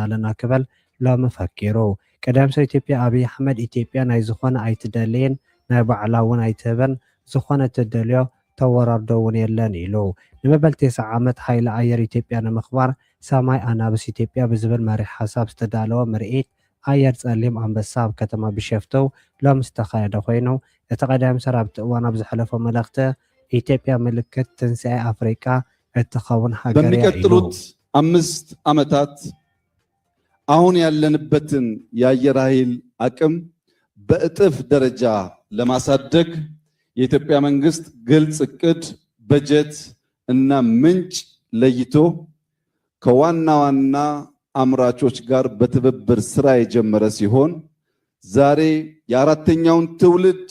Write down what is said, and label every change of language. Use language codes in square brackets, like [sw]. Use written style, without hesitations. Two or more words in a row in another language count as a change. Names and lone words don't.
[ti] ኣለና ክበል ሎሚ ፈኪሩ ቀዳም ሚኒስትር ኢትዮጵያ አብይ አሕመድ ኢትዮጵያ ናይ ዝኾነ ኣይትደልይን ናይ ባዕላ እውን ኣይትህበን ዝኾነ ትደልዮ ተወራርዶ እውን የለን ኢሉ ንመበል 9 ዓመት ሃይሊ ኣየር ኢትዮጵያ ንምኽባር ሰማይ ኣናብስ ኢትዮጵያ ብዝብል መሪሕ ሓሳብ ዝተዳለወ ምርኢት ኣየር ጸሊም ኣንበሳ ኣብ ከተማ ቢሸፍቱ ሎሚ ዝተኻየደ ኮይኑ እቲ ቀዳም ሚኒስትር ኣብቲ እዋን ኣብ ዝሓለፈ መልእኽቲ ኢትዮጵያ ምልክት ትንሣኤ ኣፍሪቃ እትኸውን ሃገር እያ ኢሉ [am] በሚቀጥሉት 5 ዓመታት አሁን ያለንበትን የአየር ኃይል አቅም በእጥፍ ደረጃ ለማሳደግ የኢትዮጵያ መንግስት ግልጽ እቅድ በጀት እና ምንጭ ለይቶ ከዋና ዋና አምራቾች ጋር በትብብር ስራ የጀመረ ሲሆን ዛሬ የአራተኛውን ትውልድ